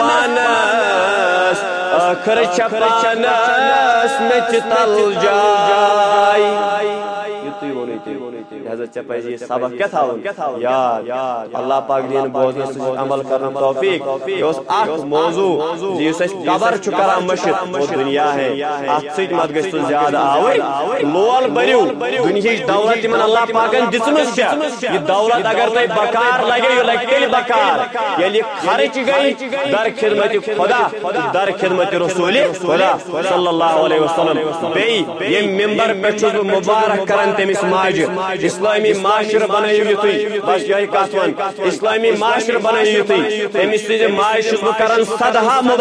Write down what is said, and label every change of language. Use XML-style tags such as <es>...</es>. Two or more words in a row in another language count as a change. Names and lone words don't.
<ks>پانس ٲخر چھا پانس مےٚ چھِ تل جاے یُتُے ووٚنُے تٔمۍ لہذا ژےٚ پزِ یہِ سبق کیٛاہ تھاوُن یاد اللہ پاک دِیِن بوزنس سۭتۍ عمل کرنُک توفیق یہِ اوس اکھ موضوع زِ یُس اَسہِ قبر چھُ کران مٔشِد</ks> <ur>وہ دُنیا ہے</ur> <ks>اتھ سۭتۍ مت گژھِ ژٕ زیادٕ آوٕرۍ لول بٔرِو دُنہِچ دولت یِمن اللہ پاکن دِژمٕژ چھےٚ یہِ دولت اگر تۄہہِ بکار لگیو یہِ لگہِ تیٚلہِ بکار ییٚلہِ یہِ خرٕچ گٔے</ks> <fa>در خدمتِ خدا در خدمتِ رسوٗلِ خدا</fa> <ar>صلی اللہ علیہ وسلم</ar> <ks>بیٚیہِ ییٚمہِ ممبر پٮ۪ٹھ چھُس بہٕ مُبارک کران تٔمِس ماجہِ اسلٲمی معاشرٕ بنٲیِو یِتُے بس یِہوٚے کتھ وَن اسلٲمی معاشرٕ بنٲیِو یِتُے تٔمِس سٕنٛزِ ماجہِ چھُس بہٕ کران سدہا</ks>